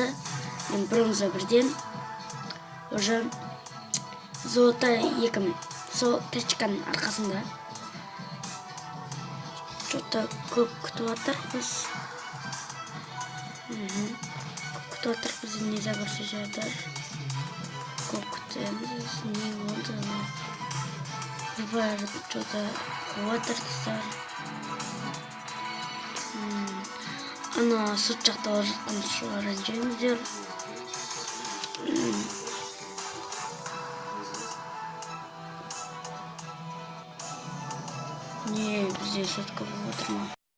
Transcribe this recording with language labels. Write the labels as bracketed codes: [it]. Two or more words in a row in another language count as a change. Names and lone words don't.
[kk] Мен бронза 1-ден [ru] уже золотой [kk] 2 сол тачканың арқасында. Что-то көп күтіп отырмыз. Күтіп отырмыз, нельзя көрсете жатыр. Көп күтеміз, не болды? [ru] Бывает что-то [kk] қуатыр достар. Ана сырт жақта бара жатқан шулар ренжімеңіздер. Не, бізде сотка болып отыр ма?